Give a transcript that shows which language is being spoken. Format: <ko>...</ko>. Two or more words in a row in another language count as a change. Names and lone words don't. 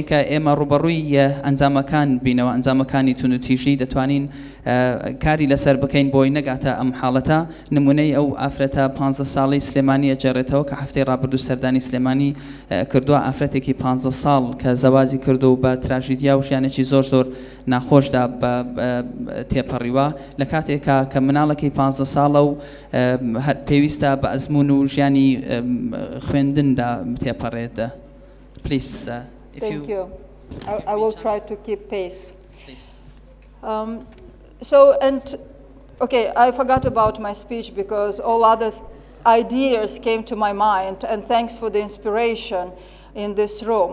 <ckb>کە ئێمە ڕوبەڕووی ئەنجامەکان بینەوە ئەنجامەکانی توندوتیژی دەتوانین کاری لەسەر بکەین بۆی نەگاتە ئەم حاڵەتە نمونەی ئەو ئافرەتە 15 ساڵی سلێمانی ئەجێڕێتەوە کە هەفتەی ڕابردوو سەردانی سلێمانی کردووە ئافرەتێکی 15 ساڵ کە زەواجی کردو و بە تراژیدیا و ژیانێکی زۆر زۆر ناخۆشدا بە تێپەڕیوە لە کاتێکا کە مناڵەکەی 15 ساڵە و پێویستە بە ئەزمون و ژیانی خوێندندا تێپەڕێت.</ckb> <en>Please, if Thank you. I will try to keep pace. Please. Okay, I forgot about my speech because all other ideas came to my mind, and thanks for the inspiration in this room.</en>